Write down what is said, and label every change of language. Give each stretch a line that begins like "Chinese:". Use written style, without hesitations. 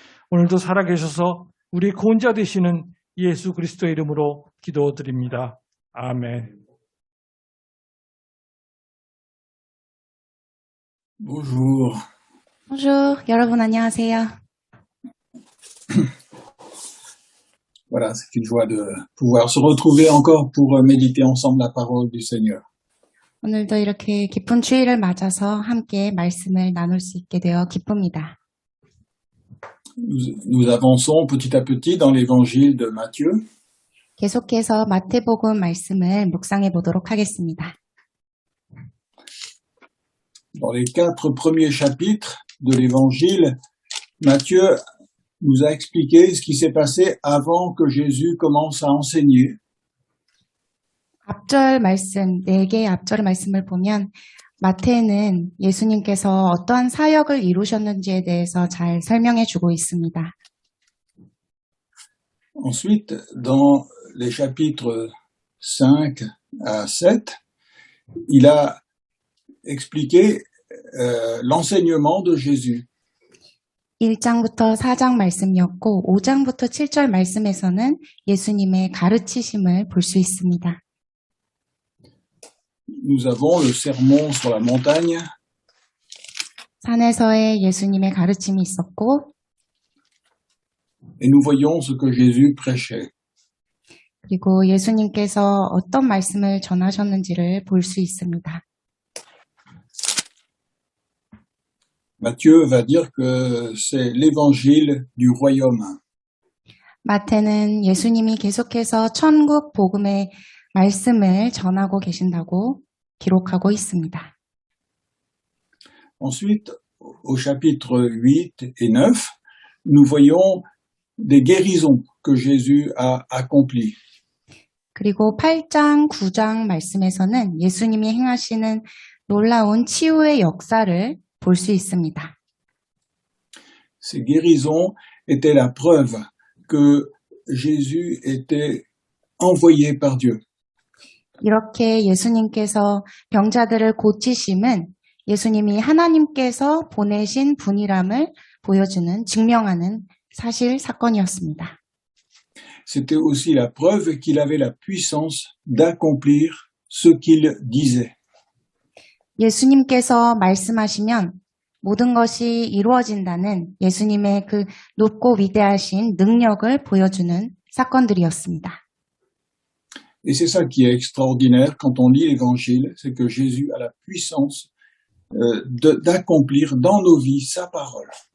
Korean: 오늘도 살아계셔서 우리 구원자 되시는 예수 그리스도의 이름으로 기도드립니다. 아멘.
French: Bonjour. Bonjour,
Korean: 여러분 안녕하세요.
French: Voilà, c'est une joie de pouvoir se retrouver encore pour méditer ensemble la parole du Seigneur.
Korean: 오늘도 이렇게 기쁜 주일을 맞아서 함께 말씀을 나눌 수 있게 되어 기쁩니다.
French: Nous avançons petit à petit dans l'évangile de Matthieu.
Korean: 계속해서 마태복음 말씀을 묵상해 보도록 하겠습니다.
French: Dans les 4 premiers chapitres de l'évangile, Matthieu nous a expliqué ce qui s'est passé avant que Jésus commence à enseigner.
Korean: 앞절 말씀, 4개의 앞절 말씀을 보면 마태는 예수님께서 어떠한 사역을 이루셨는지에 대해서 잘 설명해 주고 있습니다.
French: Ensuite, dans les chapitres 5 à 7, il a expliqué l'enseignement de Jésus.
Korean: 1장부터 4장 말씀이었고 5장부터 7절 말씀에서는 예수님의 가르치심을 볼 수 있습니다.
French: Nous avons le sermon sur la montagne,
Korean: 산에서의 예수님의 가르침이 있었고
French: et nous voyons ce que Jésus prêchait.
Korean: 그리고 예수님께서 어떤 말씀을 전하셨는지를 볼 수 있습니다.
French: Matthieu va dire que c'est l'évangile du royaume.
Korean: 마태는 예수님이 계속해서 천국 복음의 말씀을 전하고 계신다고 기록하고 있습니다.
French: Ensuite, au chapitre 8 et 9, nous voyons des guérisons que Jésus a accomplies.
Korean: 그리고 8장, 9장 말씀에서는 예수님이 행하시는 놀라운 치유의 역사를 볼 수 있습니다.
French: Ces guérisons étaient la preuve que Jésus était envoyé par Dieu.
Korean: 이렇게 예수님께서 병자들을 고치심은 예수님이 하나님께서 보내신 분이람을 보여주는, 증명하는 사실 사건이었습니다.
French: C'était aussi la preuve qu'il avait la puissance d'accomplir ce qu'il disait.
Korean: 예수님께서 말씀하시면 모든 것이 이루어진다는 예수님의 그 높고 위대하신 능력을 보여주는 사건들이었습니다.
French: Et c'est ça qui est extraordinaire quand on lit l'Évangile, c'est que Jésus a la puissance d'accomplir dans nos vies sa parole.